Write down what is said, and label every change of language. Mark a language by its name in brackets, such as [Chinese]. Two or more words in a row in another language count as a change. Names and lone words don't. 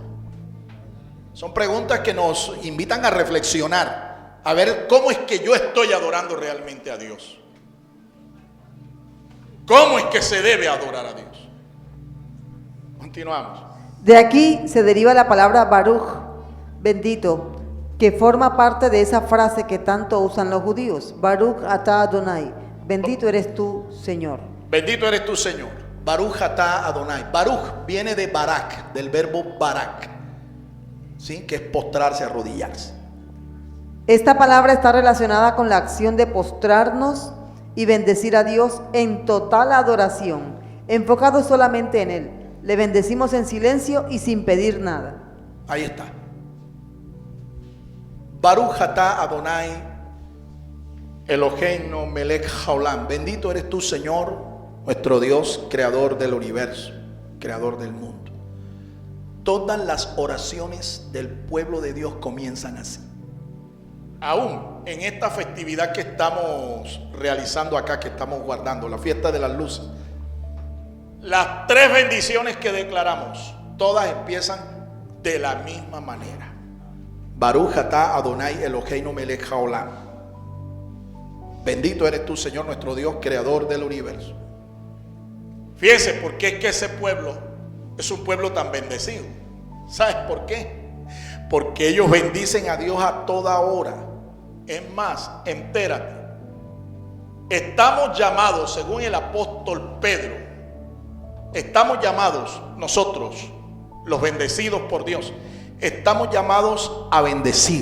[Spanish] Son preguntas que nos invitan a reflexionar, a ver cómo es que yo estoy adorando realmente a Dios. ¿Cómo es que se debe adorar a Dios? Continuamos. De aquí se deriva la palabra Baruch, bendito, que forma parte de esa frase que tanto usan los judíos. [Hebrew] ברוך אתה אדוני, [Spanish] bendito eres tú, Señor. Bendito eres tú, Señor. [Hebrew] ברוך אתה אדוני. [Spanish] Baruch viene de barak, del verbo barak, ¿sí? Que es postrarse, arrodillarse. Esta palabra está relacionada con la acción de postrarnos y bendecir a Dios en total adoración, enfocado solamente en Él. Le bendecimos en silencio y sin pedir nada. Ahí está. [Hebrew] ברוך אתה אדוני אלוהינו מלך העולם. [Spanish] Bendito eres tú, Señor, nuestro Dios, creador del universo, creador del mundo. Todas las oraciones del pueblo de Dios comienzan así. Aún en esta festividad que estamos realizando acá, que estamos guardando, la fiesta de las luces, las tres bendiciones que declaramos, todas empiezan de la misma manera. [Hebrew] ברוך אתה אדוני אלוהינו מלך העולם. [Spanish] Bendito eres tú, Señor, nuestro Dios, creador del universo. Fíjese por qué es que ese pueblo es un pueblo tan bendecido. ¿Sabes por qué? Porque ellos bendicen a Dios a toda hora. Es más, entérate, estamos llamados, según el apóstol Pedro, estamos llamados nosotros, los bendecidos por Dios, estamos llamados a bendecir.